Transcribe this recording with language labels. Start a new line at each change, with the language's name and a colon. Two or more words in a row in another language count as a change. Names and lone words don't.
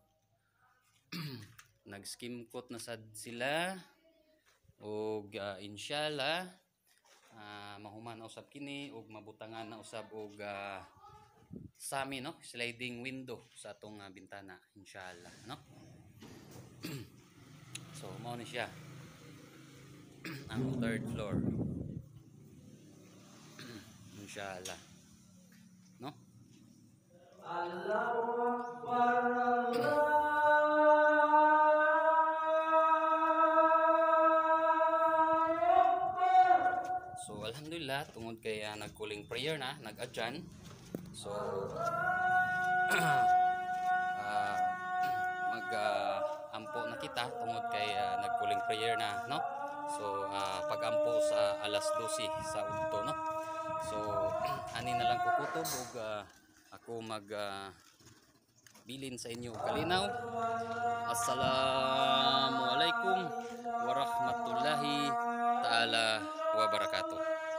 Cebuano: Nag
English: skim coat
Cebuano: na sad sila og inshallah mahuman na usab kini og mabutangan na usab og sami no,
English: sliding window
Cebuano: sa atong bintana inshallah no. So mao ni siya ang third floor inshallah no. So alhamdulillah tungod kay nagkuling prayer na, nag-adjan. So mag ampo na kita tungod kay nagkuling prayer na, no? So pag-ampo sa alas 12 sa udto, no? So ani na lang ko kutob ug ako mag bilin sa inyo og kalinaw.
Arabic: السلام عليكم ورحمة الله تعالى وبركاته.